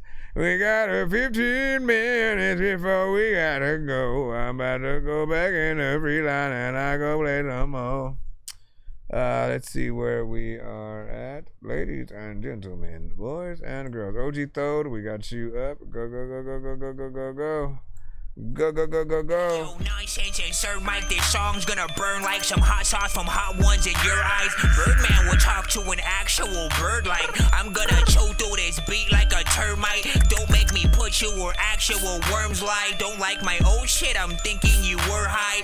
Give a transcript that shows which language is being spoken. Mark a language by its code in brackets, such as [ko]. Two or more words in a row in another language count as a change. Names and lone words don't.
[en] We got 15 minutes before we gotta go. I'm about to go back in the free line and I go play some more. Let's see where we are at. Ladies and gentlemen, boys and girls. OG Thode, we got you up. Go, go, go, go, go, go, go, go, go. Go, go, go, go, go. Yo, Nonsenze and Sir Mike, this song's gonna burn like some hot sauce from hot ones in your eyes. Birdman will talk to an actual bird like I'm gonna chew through this beat like a termite. Don't make me put you where actual worms lie. Don't like my old shit, I'm thinking you were high.